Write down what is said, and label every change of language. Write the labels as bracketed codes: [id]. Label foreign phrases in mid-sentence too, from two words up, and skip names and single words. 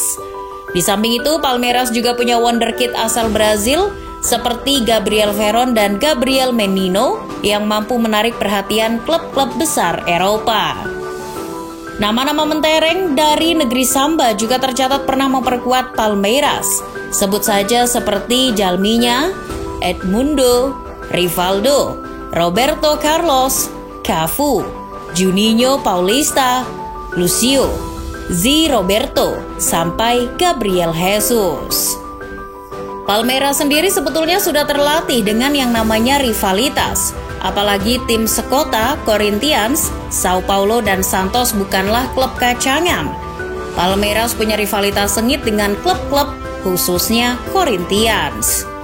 [id] Di samping itu, Palmeiras juga punya wonderkid asal Brazil seperti Gabriel Veron dan Gabriel Menino yang mampu menarik perhatian klub-klub besar Eropa. Nama-nama mentereng dari negeri Samba juga tercatat pernah memperkuat Palmeiras. Sebut saja seperti Jalminha, Edmundo, Rivaldo, Roberto Carlos, Cafu, Juninho Paulista, Lucio, Zi Roberto, sampai Gabriel Jesus. Palmeiras sendiri sebetulnya sudah terlatih dengan yang namanya rivalitas. Apalagi tim sekota, Corinthians, Sao Paulo, dan Santos bukanlah klub kacangan. Palmeiras punya rivalitas sengit dengan klub-klub, khususnya Corinthians.